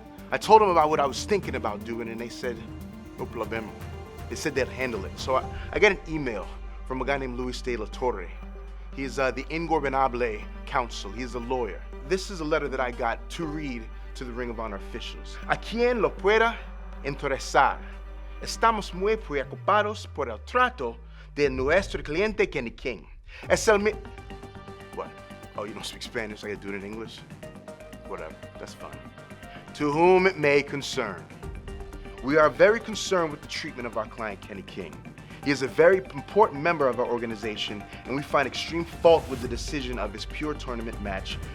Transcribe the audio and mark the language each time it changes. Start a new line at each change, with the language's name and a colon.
English: I told them about what I was thinking about doing, and they said,
Spanish: no problema.
English: They said they'd handle it. So I got an email from a guy named Luis de la Torre. He is the Ingobernable Council. He is a lawyer. This is a letter that I got to read to the Ring of Honor officials.
Spanish: A quien lo pueda interesar. Estamos muy preocupados por el trato de nuestro cliente Kenny King. Es el
English: What? Oh, you don't speak Spanish? I gotta do it in English? Whatever, that's fine. To whom it may concern. We are very concerned with the treatment of our client, Kenny King. He is a very important member of our organization, and we find extreme fault with the decision of his Pure tournament match.